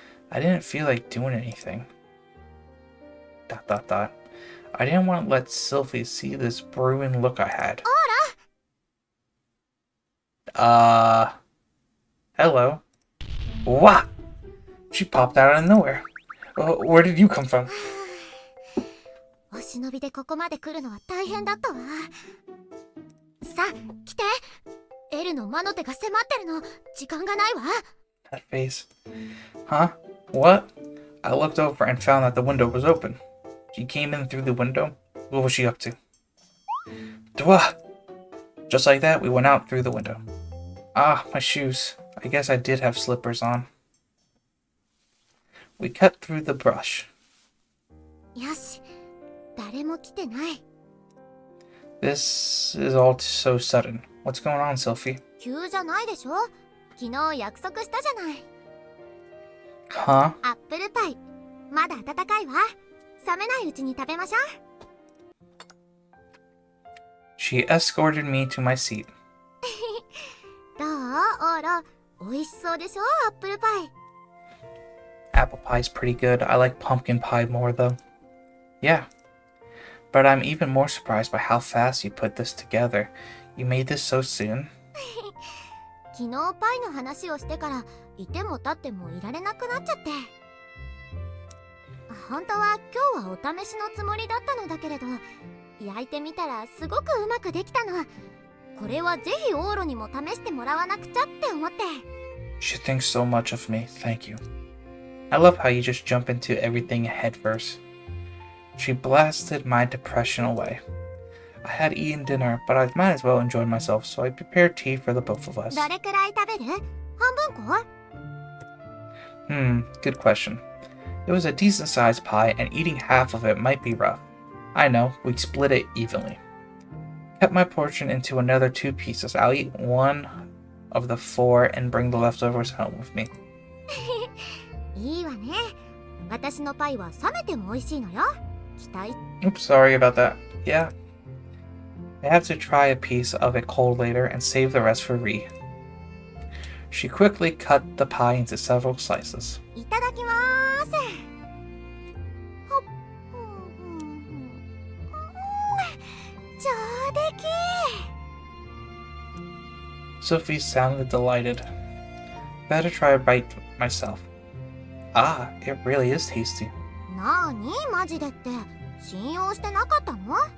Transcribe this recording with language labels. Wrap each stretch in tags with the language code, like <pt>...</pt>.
<en>I didn't feel like doing anything. ... I didn't want to let Sylvie see this brewing look I had. Hello. Wah! She popped out of nowhere. Where did you come from?</en> <ja>お忍びでここまで来るのは大変だったわ。さあ、来て。エルの魔の手が迫ってるの。時間がないわ。</ja> <en>That face. Huh? What? I looked over and found that the window was open. She came in through the window. What was she up to? Dwa! Just like that, we went out through the window. Ah, my shoes. I guess I did have slippers on. We cut through the brush.</en> <ja>よし、誰も来てない。</ja> <en>This is all so sudden. What's going on, Sylvie?</en> <ja>急じゃないでしょ。昨日約束したじゃない。</ja> <en>Huh?</en> <ja>アップルパイ、まだ温かいわ。冷めないうちに食べましょう。</ja> <en>She escorted me to my seat.</en> <ja>どうオーロ、美味しそうでしょアップルパイ。</ja> <en>Apple pie's pretty good. I like pumpkin pie more, though. Yeah. But I'm even more surprised by how fast you put this together. You made this so soon?</en> <ja>昨日パイの話をしてからいても立ってもいられなくなっちゃって。本当は今日はお試しのつもりだったのだけれど、焼いてみたらすごくうまくできたの。これはぜひオーロにも試してもらわなくちゃって思って。</ja> <en>She thinks so much of me. Thank you. I love how you just jump into everything headfirst. She blasted my depression away. I had eaten dinner, but I might as well enjoy myself, so I prepared tea for the both of us.</en> <ja>どれくらい食べる？半分こ？</ja> <en>Good question. It was a decent-sized pie, and eating half of it might be rough. I know, we split it evenly. Cut my portion into another 2 pieces. I'll eat 1 of the 4 and bring the leftovers home with me.</en> <ja>いいわね。私のパイは冷めても美味しいのよ。期待。</ja> <en>Oops, sorry about that. Yeah. I have to try a piece of it cold later and save the rest for Ree. She quickly cut the pie into several slices.</en> <ja>いただきまーす。ほっ。上出来。</ja> <en>Sylvie sounded delighted. Better try a bite myself. Ah, it really is tasty.</en> <ja>なーにマジでって信用してなかったの？</ja>